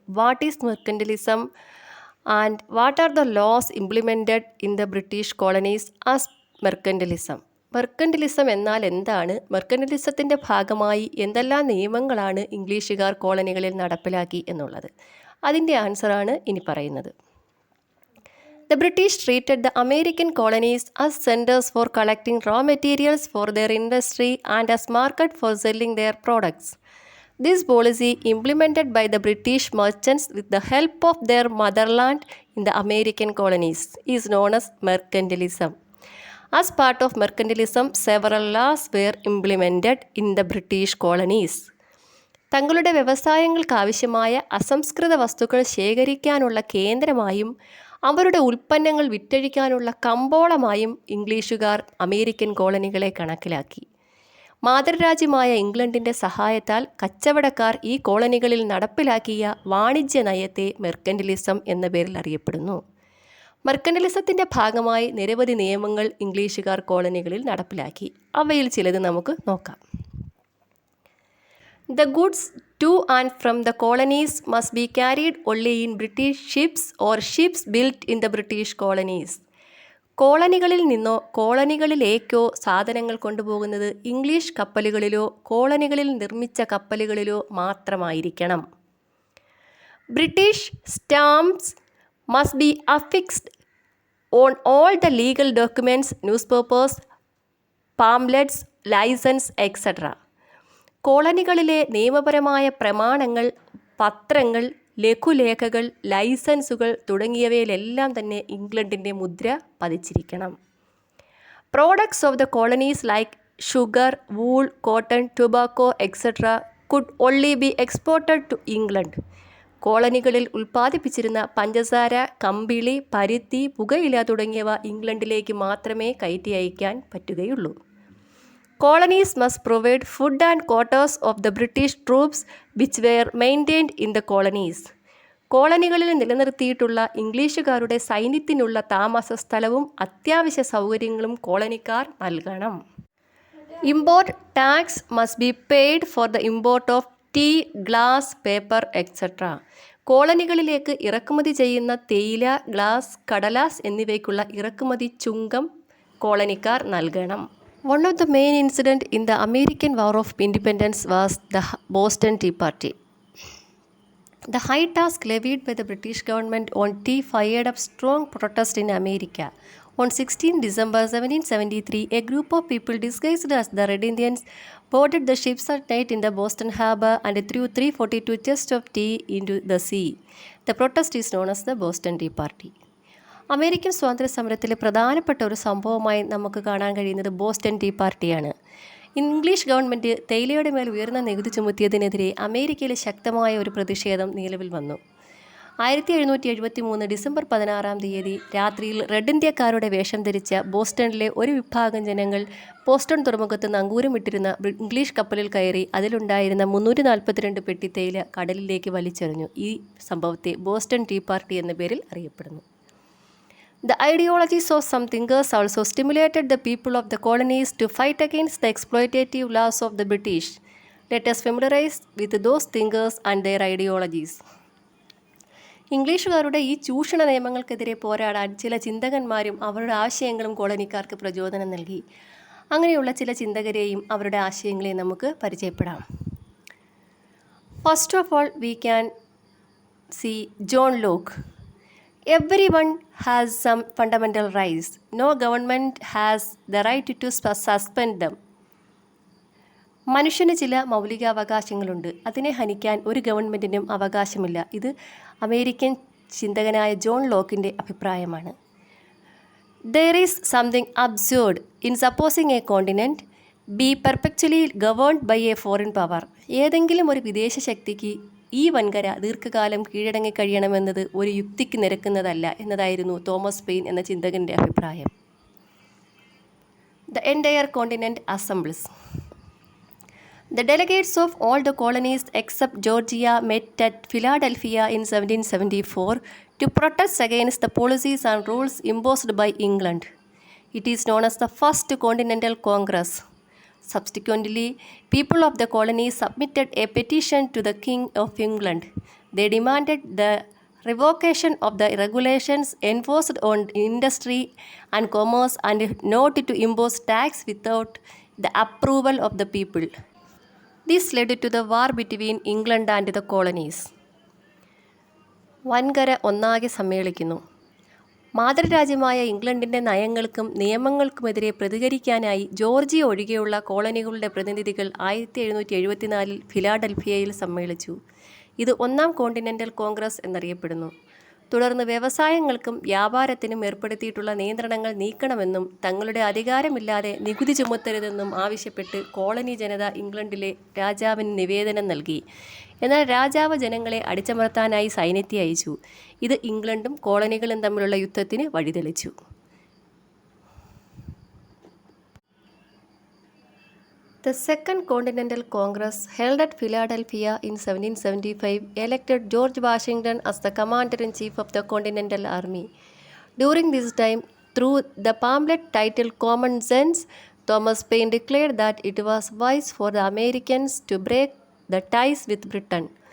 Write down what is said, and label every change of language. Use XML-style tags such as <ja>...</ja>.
<en>What is mercantilism and what are the laws implemented in the British colonies as mercantilism?</en> <ml>മെർക്കൻറ്റലിസം എന്നാൽ എന്താണ്? മെർക്കൻറ്റലിസത്തിൻ്റെ ഭാഗമായി എന്തെല്ലാം നിയമങ്ങളാണ് ഇംഗ്ലീഷുകാർ കോളനികളിൽ നടപ്പിലാക്കി എന്നുള്ളത്. അതിൻ്റെ ആൻസറാണ് ഇനി പറയുന്നത്.</ml> <en>The British treated the American colonies as centers for collecting raw materials for their industry and as market for selling their products. This policy, implemented by the British merchants with the help of their motherland in the American colonies, is known as mercantilism. As part of mercantilism, several laws were implemented in the British colonies.</en> <ml>തങ്ങളുടെ വ്യവസായങ്ങൾക്കാവശ്യമായ അസംസ്കൃത വസ്തുക്കൾ ശേഖരിക്കാനുള്ള കേന്ദ്രമായും അവരുടെ ഉൽപ്പന്നങ്ങൾ വിറ്റഴിക്കാനുള്ള കമ്പോളമായും ഇംഗ്ലീഷുകാർ American കോളനികളെ കണക്കിലാക്കി. മാതൃരാജ്യമായ ഇംഗ്ലണ്ടിൻ്റെ സഹായത്താൽ കച്ചവടക്കാർ ഈ കോളനികളിൽ നടപ്പിലാക്കിയ വാണിജ്യ നയത്തെ മെർക്കന്റിലിസം എന്ന പേരിൽ അറിയപ്പെടുന്നു. മെർക്കന്റിലിസത്തിൻ്റെ ഭാഗമായി നിരവധി നിയമങ്ങൾ ഇംഗ്ലീഷുകാർ കോളനികളിൽ നടപ്പിലാക്കി. അവയിൽ ചിലത് നമുക്ക് നോക്കാം.</ml> <en>The goods to and from the colonies must be carried only in British ships or ships built in the British colonies.</en> <ml>കോളനികളിൽ നിന്നോ കോളനികളിലേക്കോ സാധനങ്ങൾ കൊണ്ടുപോകുന്നത് ഇംഗ്ലീഷ് കപ്പലുകളിലോ കോളനികളിൽ നിർമ്മിച്ച കപ്പലുകളിലോ മാത്രമായിരിക്കണം.</ml> <en>British stamps must be affixed on all the legal documents, newspapers, pamphlets, licence etcetera.</en> <ml>കോളനികളിലെ നിയമപരമായ പ്രമാണങ്ങൾ, പത്രങ്ങൾ, ലഘുലേഖകൾ, ലൈസൻസുകൾ തുടങ്ങിയവയിലെല്ലാം തന്നെ ഇംഗ്ലണ്ടിൻ്റെ മുദ്ര പതിച്ചിരിക്കണം.</ml> <en>Products of the colonies like sugar, wool, cotton, tobacco etcetera could only be exported to England.</en> <ml>കോളനികളിൽ ഉൽപ്പാദിപ്പിച്ചിരുന്ന പഞ്ചസാര, കമ്പിളി, പരുത്തി, പുകയില തുടങ്ങിയവ ഇംഗ്ലണ്ടിലേക്ക് മാത്രമേ കയറ്റി അയക്കാൻ പറ്റുകയുള്ളൂ.</ml> <en>Colonies must provide food and quarters of the British troops which were maintained in the colonies.</en> <ml>കോളനികളിൽ നിലനിർത്തിയിട്ടുള്ള ഇംഗ്ലീഷുകാരുടെ സൈന്യത്തിനുള്ള താമസ സ്ഥലവും അത്യാവശ്യ സൗകര്യങ്ങളും കോളനിക്കാർ നൽകണം.</ml> <en>Import tax must be paid for the import of tea, glass, paper etcetera.</en> <ml>കോളനികളിലേക്ക് ഇറക്കുമതി ചെയ്യുന്ന തേയില, ഗ്ലാസ്, കടലാസ് എന്നിവയ്ക്കുള്ള ഇറക്കുമതി ചുങ്കം കോളനിക്കാർ നൽകണം.</ml> <en>One of the main incidents in the American War of Independence was the Boston Tea Party. The high tax levied by the British government on tea fired up strong protest in America. On 16 December 1773, a group of people disguised as the Red Indians boarded the ships at night in the Boston harbor and threw 342 chests of tea into the sea. The protest is known as the Boston Tea Party.</en> <ml>American സ്വാതന്ത്ര്യ സമരത്തിലെ പ്രധാനപ്പെട്ട ഒരു സംഭവമായി നമുക്ക് കാണാൻ കഴിയുന്നത് Boston tea പാർട്ടിയാണ്. English government തേയിലയുടെ മേൽ ഉയർന്ന നികുതി ചുമത്തിയതിനെതിരെ അമേരിക്കയിലെ ശക്തമായ ഒരു പ്രതിഷേധം നിലവിൽ വന്നു. 1773 ഡിസംബർ 16 രാത്രിയിൽ റെഡ് ഇന്ത്യക്കാരുടെ വേഷം ധരിച്ച ബോസ്റ്റണിലെ ഒരു വിഭാഗം ജനങ്ങൾ ബോസ്റ്റൺ തുറമുഖത്ത് നങ്കൂരമിട്ടിരുന്ന ഇംഗ്ലീഷ് കപ്പലിൽ കയറി അതിലുണ്ടായിരുന്ന 342 പെട്ടി തേയില കടലിലേക്ക് വലിച്ചെറിഞ്ഞു. ഈ സംഭവത്തെ ബോസ്റ്റൺ ടീ പാർട്ടി എന്ന പേരിൽ അറിയപ്പെടുന്നു.</ml> <en>The ideologies of some thinkers also stimulated the people of the colonies to fight against the exploitative laws of the British. Let us familiarize with those thinkers and their ideologies.</en> <ml>ഇംഗ്ലീഷുകാരുടെ ഈ ചൂഷണ നിയമങ്ങൾക്കെതിരെ പോരാടാൻ ചില ചിന്തകന്മാരും അവരുടെ ആശയങ്ങളും കോളനിക്കാർക്ക് പ്രചോദനം നൽകി. അങ്ങനെയുള്ള ചില ചിന്തകരെയും അവരുടെ ആശയങ്ങളെയും നമുക്ക് പരിചയപ്പെടാം.</ml> <en>First of all, we can see John Locke. Everyone has some fundamental rights. No government has the right to suspend them.</en> <ml>മനുഷ്യന് ചില മൗലികാവകാശങ്ങളുണ്ട്. അതിനെ ഹനിക്കാൻ ഒരു ഗവൺമെൻറ്റിനും അവകാശമില്ല. ഇത് അമേരിക്കൻ ചിന്തകനായ ജോൺ ലോക്കിൻ്റെ അഭിപ്രായമാണ്.</ml> <en>There is something absurd in supposing a continent be perpetually governed by a foreign power.</en> <ml>ഏതെങ്കിലും ഒരു വിദേശ ശക്തിക്ക് ഈ വൻകര ദീർഘകാലം കീഴടങ്ങി കഴിയണമെന്നത് ഒരു യുക്തിക്ക് നിരക്കുന്നതല്ല എന്നതായിരുന്നു തോമസ് പെയിൻ എന്ന ചിന്തകൻ്റെ അഭിപ്രായം.</ml> <en>The entire continent assembles. The delegates of all the colonies except Georgia met at Philadelphia in 1774 to protest against the policies and rules imposed by England. It is known as the First Continental Congress. Subsequently, people of the colonies submitted a petition to the King of England. They demanded the revocation of the regulations enforced on industry and commerce and not to impose tax without the approval of the people. This led to the war between England and the colonies.</en> <ml>വൻകര ഒന്നാകെ സമ്മേളിക്കുന്നു. മാതൃരാജ്യമായ ഇംഗ്ലണ്ടിൻ്റെ നയങ്ങൾക്കും നിയമങ്ങൾക്കുമെതിരെ പ്രതികരിക്കാനായി Georgia ഒഴികെയുള്ള കോളനികളുടെ പ്രതിനിധികൾ 1774 ഫിലാഡൽഫിയയിൽ സമ്മേളിച്ചു. ഇത് ഒന്നാം continental Congress എന്നറിയപ്പെടുന്നു. തുടർന്ന് വ്യവസായങ്ങൾക്കും വ്യാപാരത്തിനും ഏർപ്പെടുത്തിയിട്ടുള്ള നിയന്ത്രണങ്ങൾ നീക്കണമെന്നും തങ്ങളുടെ അധികാരമില്ലാതെ നികുതി ചുമത്തരുതെന്നും ആവശ്യപ്പെട്ട് കോളനി ജനത ഇംഗ്ലണ്ടിലെ രാജാവിന് നിവേദനം നൽകി. എന്നാൽ രാജാവ് ജനങ്ങളെ അടിച്ചമർത്താനായി സൈന്യത്തെ അയച്ചു. ഇത് ഇംഗ്ലണ്ടും കോളനികളും തമ്മിലുള്ള യുദ്ധത്തിന് വഴിതെളിച്ചു.</ml> <en>The Second Continental Congress, held at Philadelphia in 1775, elected George Washington as the commander-in-chief of the Continental Army. During this time, through the pamphlet titled Common Sense, Thomas Paine declared that it was wise for the Americans to break the ties with Britain.</en>